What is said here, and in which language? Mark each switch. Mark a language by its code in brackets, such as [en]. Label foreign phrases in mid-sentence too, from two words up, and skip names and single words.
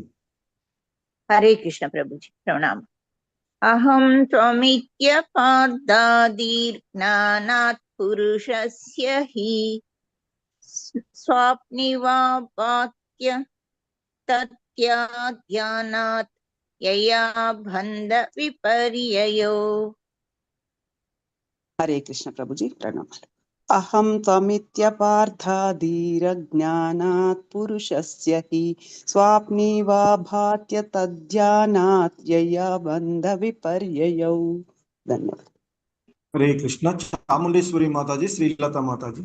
[hi] हरे कृष्ण प्रभु जी, प्रणाम. [sa] अहम त्वमित्यपार्थादीर्ज्ञानात् पुरुषस्य हि स्वाप्निवापात्य तत्याध्यानात् यया बन्ध विपर्ययो. [te] హరే కృష్ణ ప్రభుజీ ప్రణామాలు. [sa] अहं त्वमित्यपार्थाधीरज्ञानात् पुरुषस्य हि स्वाप्नीवा भात्य तज्जानात् यया बन्ध विपर्ययौ. [te] ధన్యవాదాలు. హరే కృష్ణ. చాముండేశ్వరి మాతాజీ, శ్రీలత మాతాజీ.